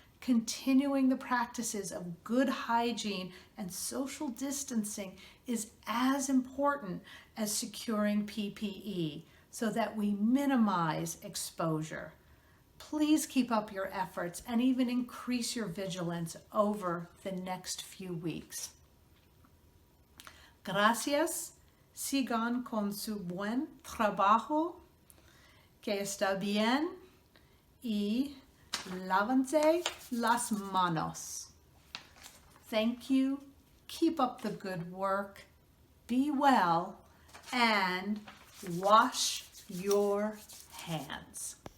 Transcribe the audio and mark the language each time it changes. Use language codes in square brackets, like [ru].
[en] Continuing the practices of good hygiene and social distancing is as important as securing PPE so that we minimize exposure. Please keep up your efforts and even increase your vigilance over the next few weeks. [es] Gracias. Sigan con su buen trabajo, que está bien, y lávense las manos. [en] Thank you. Keep up the good work. Be well and wash your hands.